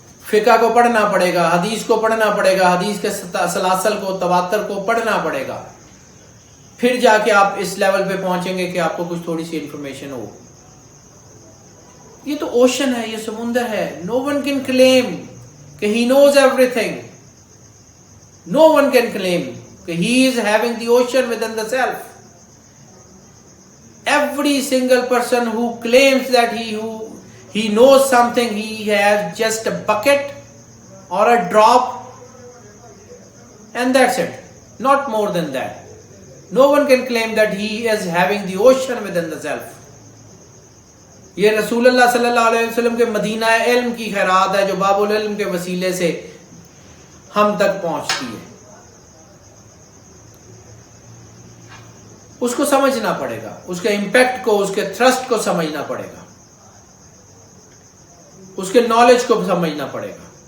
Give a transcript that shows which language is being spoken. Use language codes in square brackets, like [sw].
[ur] فقہ کو پڑھنا پڑے گا، حدیث کو پڑھنا پڑے گا، حدیث کے سلاسل کو، تواتر کو پڑھنا پڑے گا، پھر جا کے آپ اس لیول پہ پہنچیں گے کہ آپ کو کچھ تھوڑی سی انفارمیشن ہو۔ یہ تو اوشن ہے، یہ سمندر ہے۔ [en] No one can claim کہ he knows everything, no one can claim کہ he is having the ocean within the self. Every single person who claims that he knows something, he has just a bucket or a drop and that's it, not more than that. No one can claim that he is having the ocean within the self. [ur] یہ رسول اللہ صلی اللہ علیہ وسلم کے مدینہ علم کی خیرات ہے جو باب العلم کے وسیلے سے ہم تک پہنچتی ہے۔ اس کو سمجھنا پڑے گا، اس کے امپیکٹ کو، اس کے تھرسٹ کو سمجھنا پڑے گا، اس کے نالج کو سمجھنا پڑے گا۔